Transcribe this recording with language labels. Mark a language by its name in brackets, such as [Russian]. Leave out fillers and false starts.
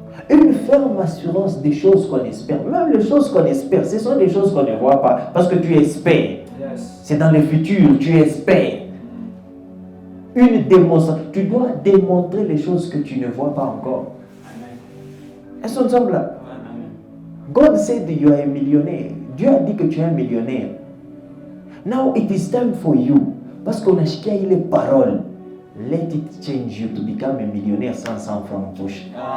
[French] Une ferme assurance des choses qu'on espère. Même les choses qu'on espère, ce sont des choses qu'on ne voit pas. Parce que tu espères. C'est dans le futur, tu espères. Une démonstration. Tu dois démontrer les choses que tu ne vois pas encore. Est-ce qu'on ensemble là? [English] God said you are a millionaire. [French] Dieu a dit que tu es un millionnaire. [English] Now it is time for you. [French] Parce qu'on a chiqué les paroles. [English] Let it change you to become a millionnaire [French] sans 100 francs en poche.